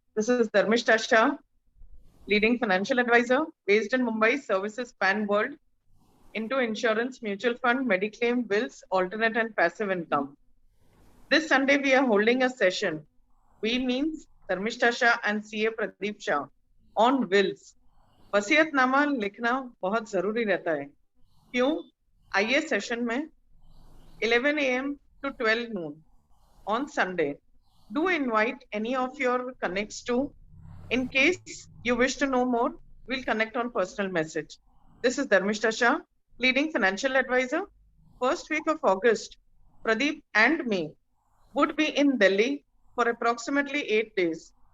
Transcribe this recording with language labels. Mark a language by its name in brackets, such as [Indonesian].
[English] This is Dharmishta Shah, leading financial advisor based in Mumbai, services span world into insurance, mutual fund, mediclaim, wills, alternate and passive income. This Sunday, we are holding a session. We means Dharmishta Shah and CA Pradeep Shah on wills. [Hindi] वसीयतनामा लिखना बहुत जरूरी रहता है. क्यों? आइए session में 11 AM [English] to 12 noon on Sunday. Do invite any of your connects too. In case you wish to know more, we'll connect on personal message. This is Dharmishta Shah, leading financial advisor. First week of August, Pradeep and me would be in Delhi for approximately 8 days.